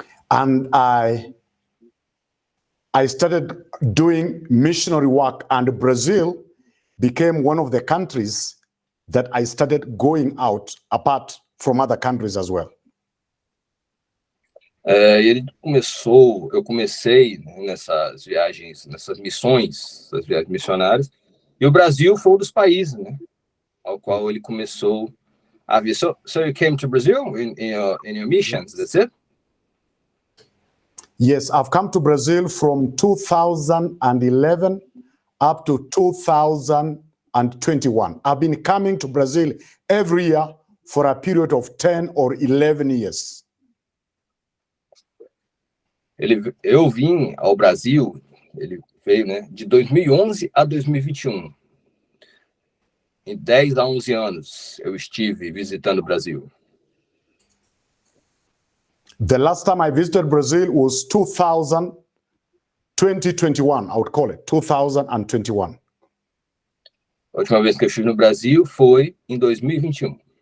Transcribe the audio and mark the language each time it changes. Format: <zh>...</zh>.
<en>and I started doing missionary work, and Brazil became one of the countries that I started going out, apart from other countries as well.</en> <pt>Eu comecei, né, nessas viagens, nessas missões, essas viagens missionárias, e o Brasil foi um dos países, né, ao qual ele começou a vir.</pt> <en>So you came to Brazil in your missions, that's it? Yes, I've come to Brazil from 2011 up to 2021. I've been coming to Brazil every year for a period of 10 or 11 years.</en> <pt>Eu vim ao Brasil, ele veio, né, de 2011 a 2021. Em 10 a 11 anos eu estive visitando o Brasil.</pt> <en>The last time I visited Brazil was 2021, I would call it, 2021.</en> <pt>A última vez que eu estive no Brasil foi em 2021.</pt>